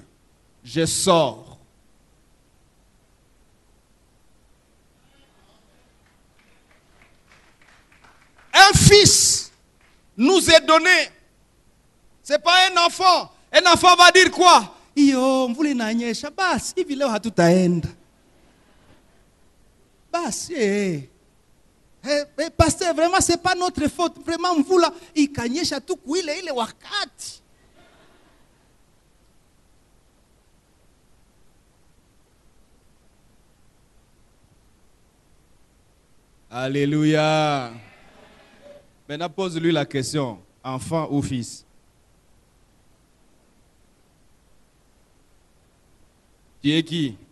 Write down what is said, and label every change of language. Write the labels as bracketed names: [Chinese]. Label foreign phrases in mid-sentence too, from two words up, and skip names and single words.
[French] Je sors. Un fils nous est donné. Ce n'est pas un enfant. Un enfant va dire quoi? [Swahili] Iyo, mvula inanyesha, basi, hivi leo hatutaenda. Basi, [French] pasteur, vraiment, ce n'est pas notre faute. Vraiment, [Swahili] mvula ikanyesha tu kuile ile wakati. [French] Alléluia. Maintenant, pose-lui la question. Enfant ou fils? Tu es qui?